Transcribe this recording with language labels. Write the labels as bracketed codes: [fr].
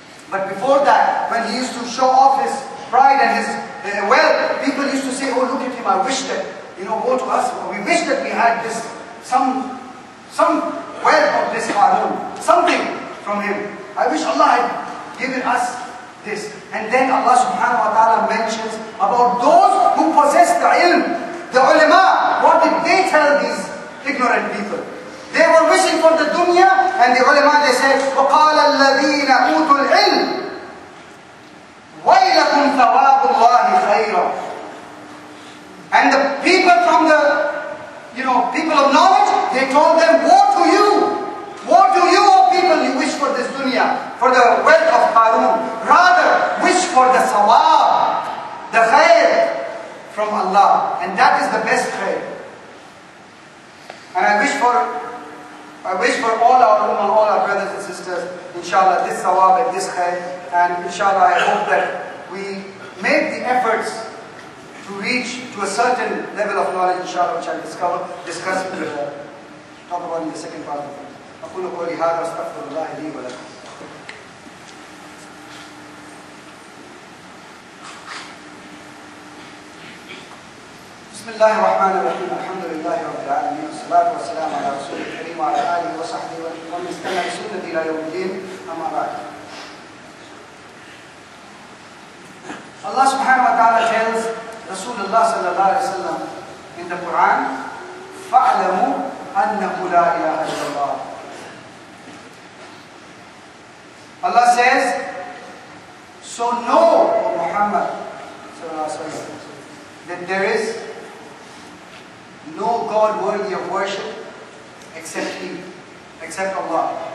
[en] But before that, when he used to show off his pride and his wealth, people used to say, oh look at him, I wish that, woe to us, we wish that we had this, some wealth of this Qarun, something from him. I wish Allah had given us this. And then Allah subhanahu wa ta'ala mentions about those who possess the ilm, the ulama. What did they tell these ignorant people? They were wishing for the dunya, And the ulama, they said, [ar] وَقَالَ الَّذِينَ أُوتُوا الْعِلْمِ وَيْلَكُمْ ثَوَابُ اللَّهِ خَيْرًا. [en] And the people from the, people of knowledge, they told them, woe to you! Woe to you, O people, you wish for this dunya, for the wealth of Qarun. Rather, wish for the sawab, the khair from Allah. And that is the best khair. And I wish for all our ummah, all our brothers and sisters, inshallah, this sawab and this khair. And inshallah, I hope that we make the efforts to reach to a certain level of knowledge, inshallah, which I'll discuss talk about in the second part of it. [ar] أقول قولي هذا واستغفر الله لي ولكم. بسم الله الرحمن الرحيم. الحمد لله رب العالمين والصلاة والسلام على رسول الكريم وعلى آله وصحبه ومن استنى بسنته إلى يوم الدين. أما بعد. [en] Allah subhanahu wa ta'ala tells Rasulullah sallallahu alayhi wa sallam in the Quran, [ar] فَاعْلَمُوا أَنَّهُ لَا إِلَهَ إِلَّا اللَّهِ. [en] Allah says, so know, O Muhammad sallallahu alayhi wa sallam, that there is no God worthy of worship except He, except Allah.